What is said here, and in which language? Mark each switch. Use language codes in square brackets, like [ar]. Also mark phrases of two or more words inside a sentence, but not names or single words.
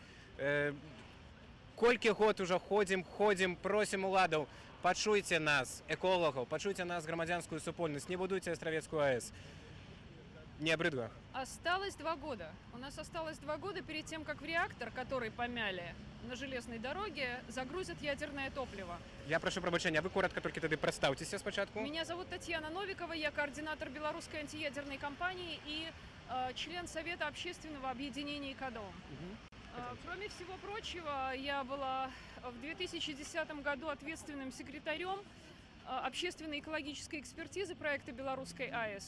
[be] Колькі год ужо ходзім, просім уладаў, пачуйце нас, эколагаў, пачуйце нас, грамадзянскую супольнасць, не будуйце Астравецкую АЭС. [ru] Не обрыдла? Осталось 2 года. У нас осталось 2 года перед тем, как в реактор, который помяли на железной дороге, загрузят ядерное топливо. [be] Я прошу прабачэння, [ru] вы коротко только [be] тады прадстаўцеся спачатку. [ru] Меня зовут Татьяна Новикова, я координатор белорусской антиядерной кампании и член Совета общественного объединения «Экодом». Кроме всего прочего, я была в 2010 году ответственным секретарем общественной экологической экспертизы проекта белорусской АЭС.